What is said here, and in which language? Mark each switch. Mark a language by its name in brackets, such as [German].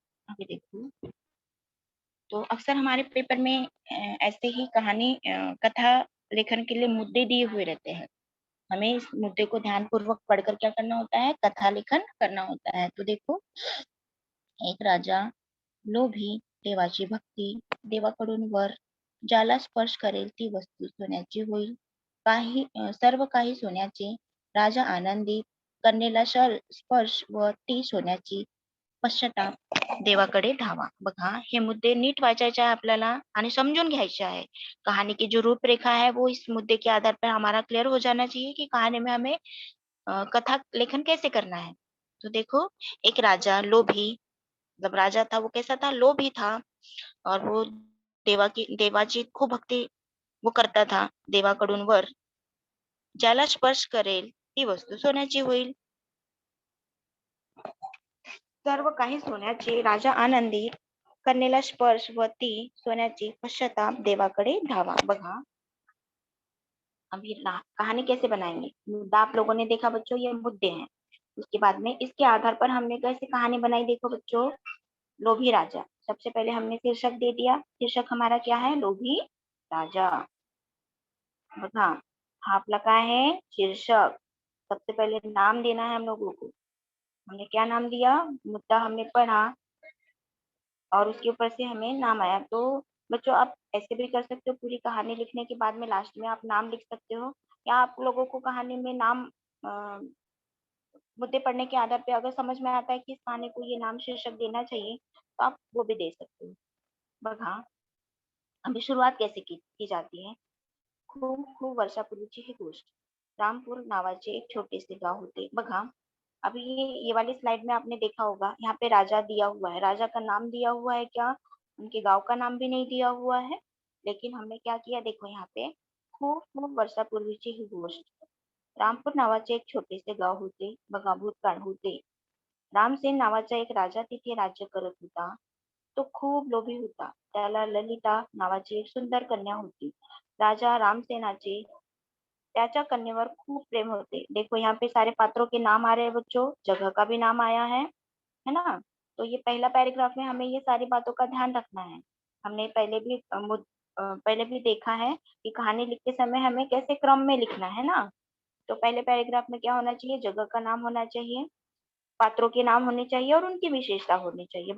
[Hindi] अभी देखो, तो अक्सर हमारे पेपर में ऐसे ही कहानी कथा लेखन के लिए मुद्दे दिए हुए रहते हैं. हमें इस मुद्दे को ध्यानपूर्वक पढ़कर क्या करना होता है? कथा लेखन करना होता है. तो देखो, [Marathi] एक राजा लोभी, देवाची भक्ती, देवाकडून वर, ज्याला स्पर्श करेल ती वस्तू सोन्याची होईल. सर्व काही सोन्याचे. राजा आनंदी, कन्येला स्पर्श व ती सोन्याची. पश्चाताप, देवाकडे धावा. बघा, हे मुद्दे नीट वाचायचे आहे आपल्याला आणि समझून घ्यायचे है। [Hindi] कहानी की जो रूपरेखा है वो इस मुद्दे के आधार पर हमारा क्लियर हो जाना चाहिए कि कहानी में हमें कथा लेखन कैसे करना है। तो देखो, एक राजा लोभी, मतलब राजा था, वो कैसा था? लोभी था। और वो देवाची खूप भक्ती वो करता था देवाकडून वर. [Marathi] ज्याला स्पर्श करेल ती वस्तू सोन्याची होईल. सर्व काही सोन्याचे. राजा आनंदी, कन्येला स्पर्श व ती सोन्याची पश्चाताप, देवाकडे धावा. [Hindi] बघा, अभी कहानी कैसे बनाएंगे? मुद्दा आप लोगों ने देखा बच्चों, ये मुद्दे हैं। उसके बाद में इसके आधार पर हमने कैसे कहानी बनाई, देखो बच्चों। लोभी राजा, सबसे पहले हमने शीर्षक दे दिया। शीर्षक हमारा क्या है? लोभी राजा. बघा, [Marathi] हा आपला काय [Hindi] है? शीर्षक. सबसे पहले नाम देना है हम लोगों को. हमने क्या नाम दिया? मुद्दा हमने पढ़ा और उसके ऊपर से हमें नाम आया। तो बच्चों, आप ऐसे भी कर सकते हो, पूरी कहानी लिखने के बाद में लास्ट में आप नाम लिख सकते हो, या आप लोगों को कहानी में नाम मुद्दे पढ़ने के आधार पे अगर समझ में आता है कि इस कहानी को ये नाम शीर्षक देना चाहिए, तो आप वो भी दे सकते हो. बघा, अभी शुरुआत कैसे की जाती है? [Marathi] खूप खूप वर्षापूर्वीची ही गोष्ट. रामपूर नावाचे एक छोटेसे गाव होते. [Hindi] बघा, अभी ये वाली स्लाइड में आपने देखा होगा, यहाँ पे राजा दिया हुआ है. राजा का नाम दिया हुआ है क्या? उनके गांव का नाम भी नहीं दिया हुआ है. लेकिन हमने क्या किया, देखो यहाँ पे, [Marathi] खूप खूप वर्षापूर्वीची ही गोष्ट. रामपूर नावाचे एक छोटेसे गाव होते. बघा, भूतकाळ होते. रामसेन नावाचा एक राजा तिथे राज्य करत होता. तो खूप लोभी होता. त्याला ललिता नावाची एक सुंदर कन्या होती. राजा रामसेनाचे त्याच्या कन्येवर खूप प्रेम होते. [Hindi] देखो, यहाँ पे सारे पात्रों के नाम आ रहे हैं बच्चों, जगह का भी नाम आया है ना? तो ये पहला पैराग्राफ में हमें ये सारी बातों का ध्यान रखना है. हमने पहले भी देखा है कि कहानी लिखते समय हमें कैसे क्रम में लिखना है ना. तो पहले पैराग्राफ में क्या होना चाहिए? जगह का नाम होना चाहिए, पात्रों के नाम होने चाहिए और उनकी विशेषता होनी चाहिए.